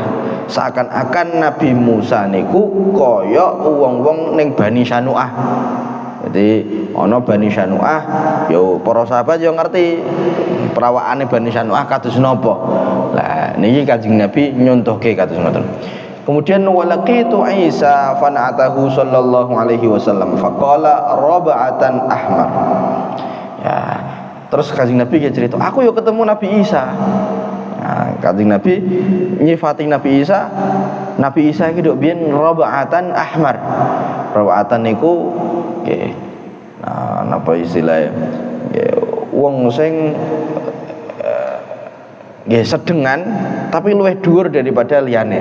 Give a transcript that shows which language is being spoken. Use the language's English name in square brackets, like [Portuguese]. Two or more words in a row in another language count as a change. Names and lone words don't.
[Javanese] Seakan-akan Nabi Musa niku kaya wong-wong ning Bani Syanu'ah. Jadi ana Bani Syanu'ah, yo para sahabat yo ngerti perawakane Bani Syanu'ah kados napa. Lah niki Kanjeng Nabi nyontohke kados ngoten. [Arabic] Kemudian ولقيت عيسى فنعته صلى الله عليه وسلم فقال ربعة أحمر. [Javanese] Ya, terus Kanjeng Nabi ya cerita, aku yo ketemu Nabi Isa. Nah, Kanjeng Nabi nyifati Nabi Isa. Nabi Isa iki nduk biyen [Arabic] ربعة أحمر. [Javanese] Raba'atan niku nggih. Nah, napa istilahnya? Wong sing nggih sedengan tapi luwih dhuwur daripada liyane.